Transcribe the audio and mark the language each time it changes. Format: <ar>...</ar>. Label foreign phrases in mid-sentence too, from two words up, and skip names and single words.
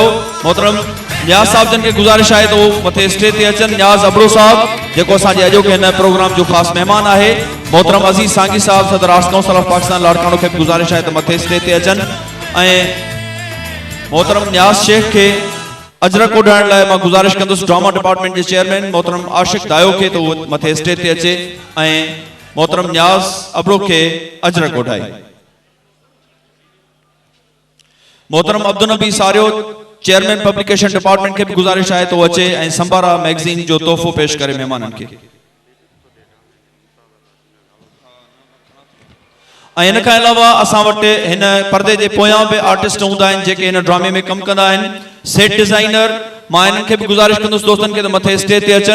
<sd>मोहतरम न्याज़ साहब जन खे गुज़ारिश आहे त उहो मथे स्टेज ते अचनि। न्याज़ अबड़ो साहब जेको असांजे अॼोके हिन प्रोग्राम जो ख़ासि मेहमान आहे। मोहतरम अज़ीज़ सांगी साहब सदर आर्ट्स काउंसिल ऑफ पाकिस्तान लाड़काणो खे गुज़ारिश आहे त मथे स्टेज ते अचनि। मोहतरम न्याज़ शेख के अजरक उड़ाइण लाइ मां गुज़ारिश कंदुसि</sd> <en>drama department</en> <sd>के चेयरमैन मोहतरम आशिक दायो के तो मथे स्टेज ते अचे मोहतरम न्याज़ अबड़ो के अजरक उड़ाए। मोहतरम अब्दुल नबी सारियो चेयरमैन</sd> <en>publication department</en> <sd>के</sd> <ur>بھی گزارش ہے</ur> <sd>तो अचे संबारा मैगजीन जो तोहफो पेश करे मेहमानन के। इन खां अलावा असां वटि हिन पर्दे जे पोयां बि आर्टिस्ट हूंदा आहिनि जेके हिन ड्रामे में कमु कंदा आहिनि।</sd> <en>set designer</en> <sd>मां इन्हनि खे बि गुज़ारिश कंदुसि दोस्तनि खे त मथे स्टेज ते अचनि।</sd>